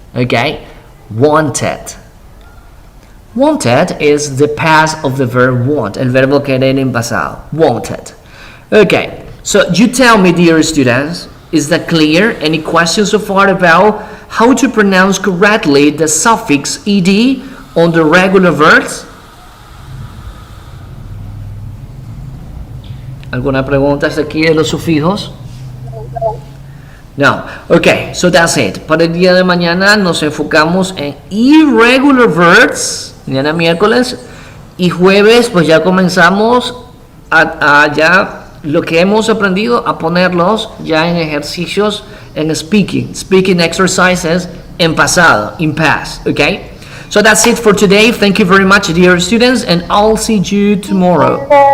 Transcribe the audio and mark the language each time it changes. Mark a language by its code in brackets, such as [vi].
[en] Okay, wanted. Wanted is the past of the verb want, [es] el verbo querer en pasado. [en] Wanted. Okay, so you tell me, dear students, is that clear? Any questions so far about how to pronounce correctly the suffix ed on the regular verbs? [es] ¿Alguna pregunta hasta aquí de los sufijos? No. Okay, so that's it. Para el día de mañana nos enfocamos en [en] irregular verbs, [es] mañana miércoles, y jueves pues ya comenzamos a ya lo que hemos aprendido a ponerlos ya en ejercicios en [en] speaking exercises [es] en pasado, [en] in past, okay? So that's it for today. Thank you very much, dear students, and I'll see you tomorrow.